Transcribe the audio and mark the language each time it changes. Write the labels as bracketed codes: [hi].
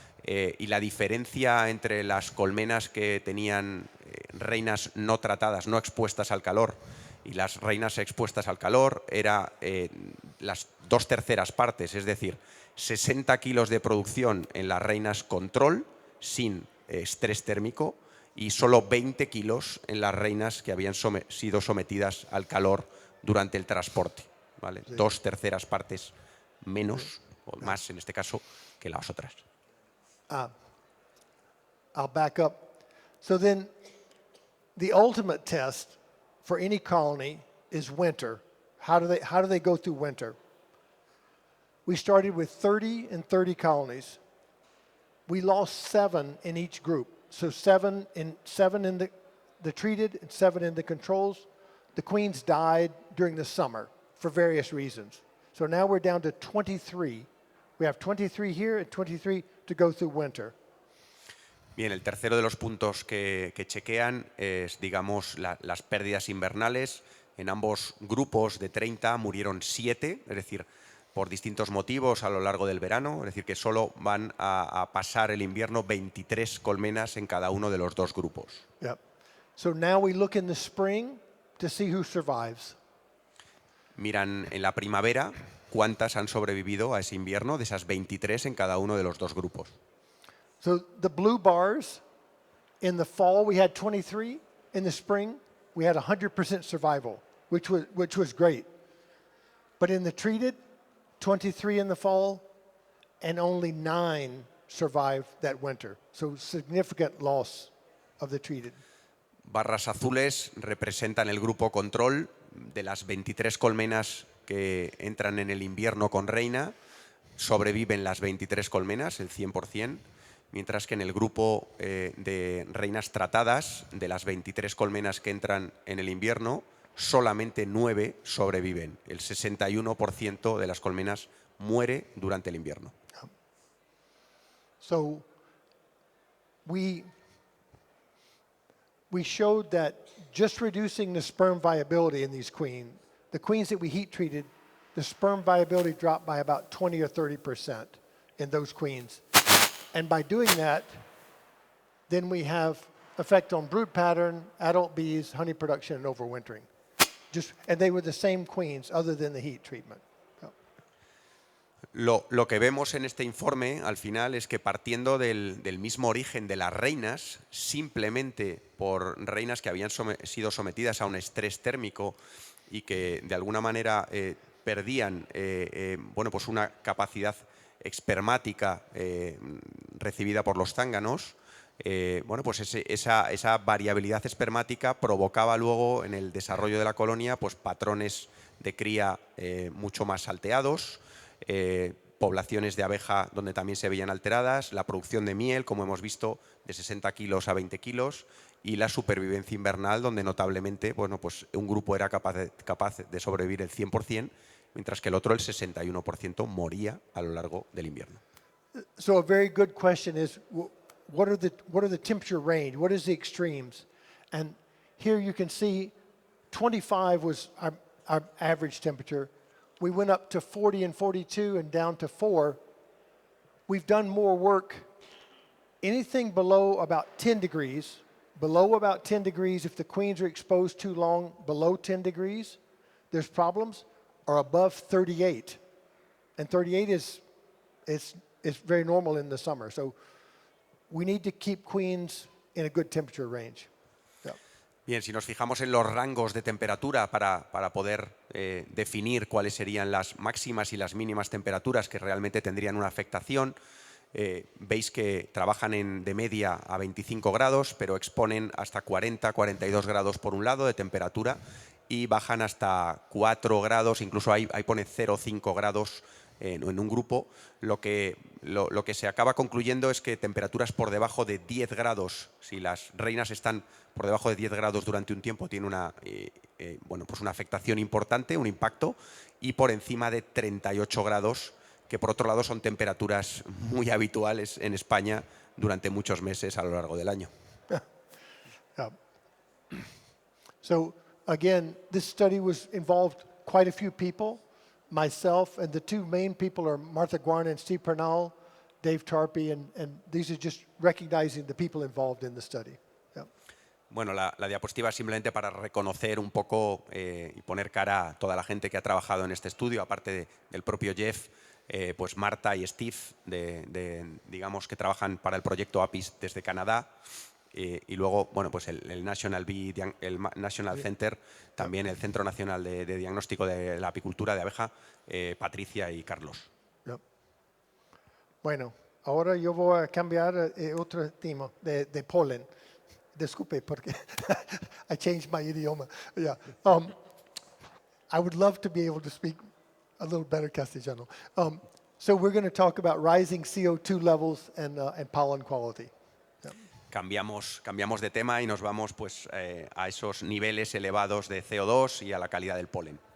[es] Y la diferencia entre las colmenas que tenían reinas no tratadas, no expuestas al calor, y las reinas expuestas al calor era las 2/3 partes, es decir, 60 kilos de producción en las reinas control, sin estrés térmico, y solo 20 kilos en las reinas que habían sido sometidas al calor durante el transporte, ¿vale? Sí. 2/3 partes menos, o más en este caso, que las otras. [en] I'll back up. So then, the ultimate test for any colony is winter. How do they go through winter? We started with 30 and 30 colonies. We lost 7 in each group. So 7 in the treated and 7 in the controls. The queens died during the summer for various reasons. So now we're down to 23. We have 23 here and 23 to go through winter. [es] Bien, el tercero de los puntos que chequean es, digamos, las pérdidas invernales. En ambos grupos de 30 murieron 7, es decir, por distintos motivos a lo largo del verano, es decir, que solo van a pasar el invierno 23 colmenas en cada uno de los dos grupos. [en] Yep. So now we look in the spring to see who survives. [es] Miran en la primavera cuántas han sobrevivido a ese invierno, de esas 23 en cada uno de los dos grupos. [en] So the blue bars, in the fall we had 23, in the spring we had 100% survival, which was great. But in the treated, 23 in the fall, and only 9 survived that winter. So significant loss of the treated. [es] Barras azules representan el grupo control. De las 23 colmenas que entran en el invierno con reina, sobreviven las 23 colmenas, el 100%, mientras que en el grupo de reinas tratadas, de las 23 colmenas que entran en el invierno, solamente 9 sobreviven. El 61% de las colmenas muere durante el invierno. [en] So we showed that just reducing the sperm viability in these queens, the queens that we heat treated, the sperm viability dropped by about 20 or 30% in those queens. And by doing that, then we have effect on brood pattern, adult bees, honey production, and overwintering. And they were the same queens other than the heat treatment. [es] Lo que vemos en este informe, al final, es que partiendo del mismo origen de las reinas, simplemente por reinas que habían sido sometidas a un estrés térmico y que de alguna manera perdían bueno, pues una capacidad espermática recibida por los zánganos, bueno, pues esa variabilidad espermática provocaba luego en el desarrollo de la colonia pues patrones de cría mucho más salteados, poblaciones de abeja donde también se veían alteradas, la producción de miel, como hemos visto, de 60 kilos a 20 kilos, y la supervivencia invernal, donde notablemente bueno, pues un grupo era capaz de sobrevivir el 100%, mientras que el otro, el 61%, moría a lo largo del invierno. [en] So a very good question is, what are the temperature range? What is the extremes? And here you can see 25 was our average temperature. We went up to 40 and 42 and down to 4. We've done more work. Anything below about 10 degrees, if the queens are exposed too long, below 10 degrees, there's problems, or above 38. And 38 is very normal in the summer. So we need to keep queens in a good temperature range. [es] Bien, si nos fijamos en los rangos de temperatura para poder definir cuáles serían las máximas y las mínimas temperaturas que realmente tendrían una afectación, veis que trabajan de media a 25 grados, pero exponen hasta 40, 42 grados por un lado de temperatura y bajan hasta 4 grados, incluso ahí pone 0,5 grados en un grupo. Lo que se acaba concluyendo es que temperaturas por debajo de 10 grados, si las reinas están por debajo de 10 grados durante un tiempo, tiene bueno, pues una afectación importante, un impacto, y por encima de 38 grados, que por otro lado son temperaturas muy habituales en España durante muchos meses a lo largo del año. [en] So again, this study involved quite a few people. Myself and the two main people are Martha Guarna and Steve Pernal, Dave Tarpey, and these are just recognizing the people involved in the study. [es] Bueno, la diapositiva es simplemente para reconocer un poco y poner cara a toda la gente que ha trabajado en este estudio, aparte del propio Jeff, pues Marta y Steve, digamos que trabajan para el proyecto APIS desde Canadá, y luego, bueno, pues el National Center, también el Centro Nacional de Diagnóstico de la Apicultura de Abeja, Patricia y Carlos. Bueno, ahora yo voy a cambiar otro tema de polen. Disculpe, porque [en] I changed my idioma. Yeah. I would love to be able to speak a little better Castellano. So we're going to talk about rising CO2 levels and pollen quality. [es] Cambiamos de tema y nos vamos pues, a esos niveles elevados de CO2 y a la calidad del polen.